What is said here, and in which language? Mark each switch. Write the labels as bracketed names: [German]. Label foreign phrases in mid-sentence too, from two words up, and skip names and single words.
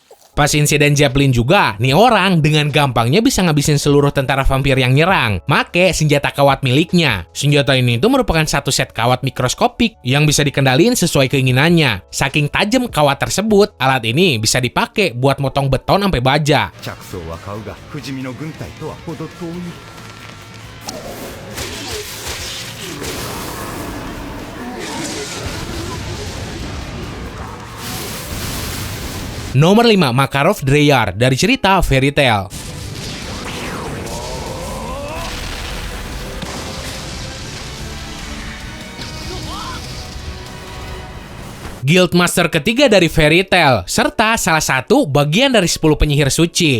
[Indonesian] Pas insiden Zeppelin juga, nih orang dengan gampangnya bisa ngabisin seluruh tentara vampir yang nyerang, make senjata kawat miliknya. Senjata ini itu merupakan satu set kawat mikroskopik yang bisa dikendaliin sesuai keinginannya. Saking tajam kawat tersebut, alat ini bisa dipakai buat motong beton sampai baja. [Japanese] 着想は買うが不死身の軍隊とは程遠い。 [Indonesian] Nomor 5, Makarov Dreyar dari cerita Fairy Tail. Guildmaster ketiga dari Fairy Tail, serta salah satu bagian dari 10 penyihir suci.